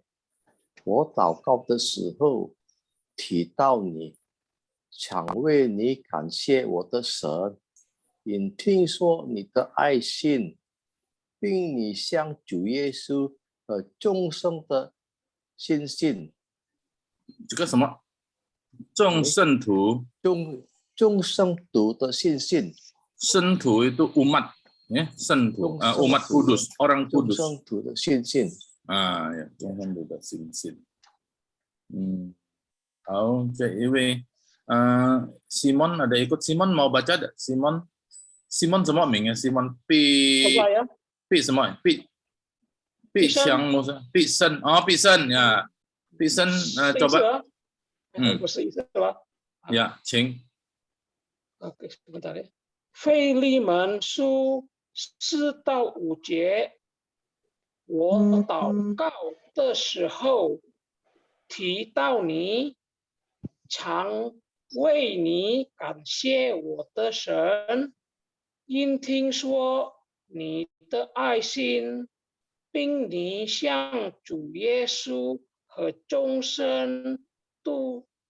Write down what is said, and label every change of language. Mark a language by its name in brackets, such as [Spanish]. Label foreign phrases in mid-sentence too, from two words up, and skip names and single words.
[Chinese] 我祷告的时候提到你，常为你感谢我的神，因听说你的爱心，并你向主耶稣和众圣的信心。这个什么？众圣徒，众圣徒的信心。 [Indonesian] 圣徒 itu umat, ya, 圣徒 ，umat kudus, orang kudus. [Chinese] 众圣徒的信心。 [Indonesian] ya, [Chinese] 众圣徒的信心。好，这一位 [Indonesian] Simon ada ikut. Simon mau baca ada? Simon semua 名 Simon Pi semua Pi Xiang Musa Pi Sen Pi Sen ya Pi Sen coba [Chinese] 不是意思是吧？呀，请。 [Indonesian] OK， sebentar ya。 [Chinese] 腓利门书4到5节，我祷告的时候提到你，常为你感谢我的神，因听说你的爱心，并你向主耶稣和众圣徒